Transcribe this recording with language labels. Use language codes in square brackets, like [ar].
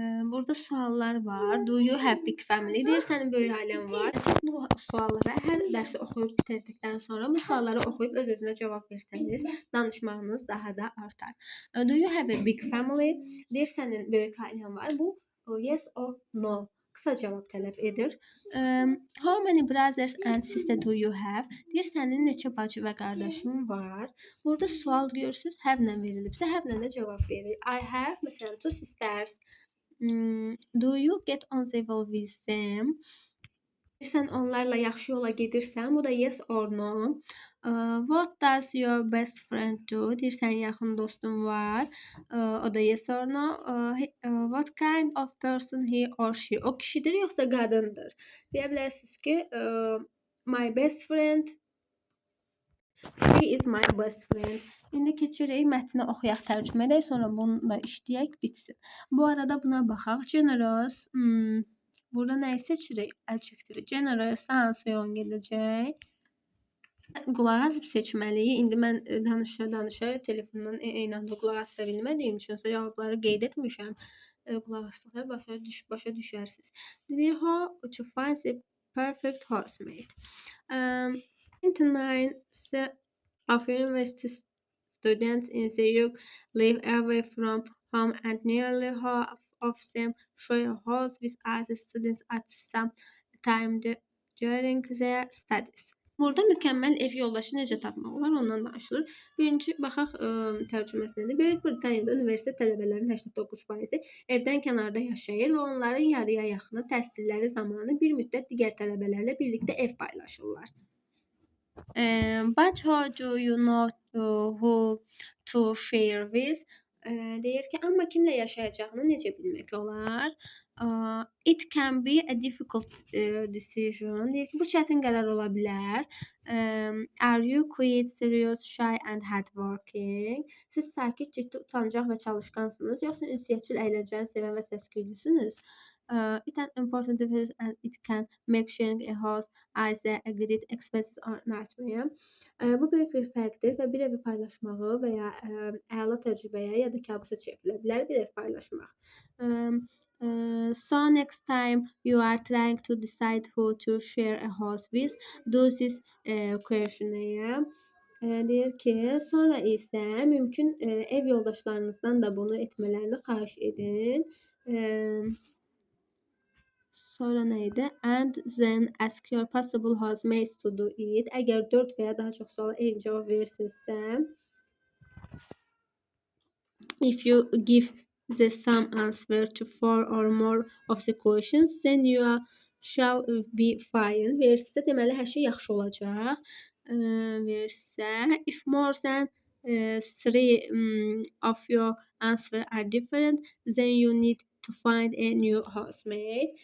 [az] Burada suallar var. [en] Do you have big family? [az] Deyir, sənin böyük ailən var. Siz bu suallara hər dərsi oxuyub bitirdikdən sonra bu sualları oxuyub öz-özünə cavab versəniz, danışmağınız daha da artar. [en] Do you have a big family? [az] Deyir, sənin böyük ailən var. Bu [en] yes or no. [az] Qısa cavab tələb edir. [en] How many brothers and sisters do you have? [az] Deyir, sənin neçə bacı və qardaşın var? Burada sual görürsünüz, have-lə verilibsə, have-lə də cavab verir. [en] I have, məsələn, 2 sisters. Do you get on the well with them? [az] Sən onlarla yaxşı yola gedirsən, bu da [en] yes or no. What does your best friend do? [az] Deyir, sənin yaxın dostun var. O da [en] yes or no. What kind of person he or she? [az] O kişidir yoxsa qadındır? Deyə bilərsiniz ki, [en] my best friend, she is my best friend. [az] İndi keçirik mətni oxuyaq, tərcümə edək, sonra bunu da işləyək, bitsin. Bu arada buna baxaq. Generous, burada nəyi seçirik? Adjective. Generous hansı yolun gedəcək? Qulaq asıb seçməliyik. İndi mən danışa telefondan eyni anda qulaq asa bilmədiyim üçün cavabları qeyd etmişəm. Qulaq asdıqda başa düşərsiniz. [en] Deyir, how to find the perfect housemate. 29% of university students in the UK live away from home and nearly half of them share a house with other students at some time during their studies. [az] Burada mükəmməl ev yoldaşı necə tapmaq olar, ondan danışılır. Birinci, baxaq tərcüməsində. Böyük Britaniyada universitet tələbələrinin 89% evdən kənarda yaşayır və onların yarıya yaxını təhsilləri zamanı bir müddət digər tələbələrlə birlikdə ev paylaşırlar. [en] But how do you know who to share with? [az] Deyir ki, amma kimlə yaşayacağını necə bilmək olar? [en] It can be a difficult decision. [az] Deyir ki, bu çətin qərar ola bilər. [en] Are you quiet, serious, shy and hardworking? [az] Siz sakit, ciddi, utancaq və çalışqansınız, yoxsa ünsiyyətçil, əyləncəni sevən və səs-küylüsünüz? [en] It an important difference and it can make sharing a house either a great expenses or nightmare. [az] Bu böyük bir fərqdir və bir evi paylaşmağı və ya əla təcrübəyə ya da kabusa çevrilə bilər bir ev paylaşmaq. [en] So next time you are trying to decide who to share a house with, do this questionnaire. [az] Deyir ki, sonra isə mümkün ev yoldaşlarınızdan da bunu etmələrini xahiş edin. Sonra neydi? [en] And then ask your possible housemates to do it. [az] Əgər 4 və ya daha çox suala eyni cavab verirsinizsə, [en] if you give the same answer to 4 or more of the questions, then you shall be fine. [az] Verirsə, deməli hər şey yaxşı olacaq. [en] Verirsə, if more than 3 of your answer are different, then you need to find a new housemate.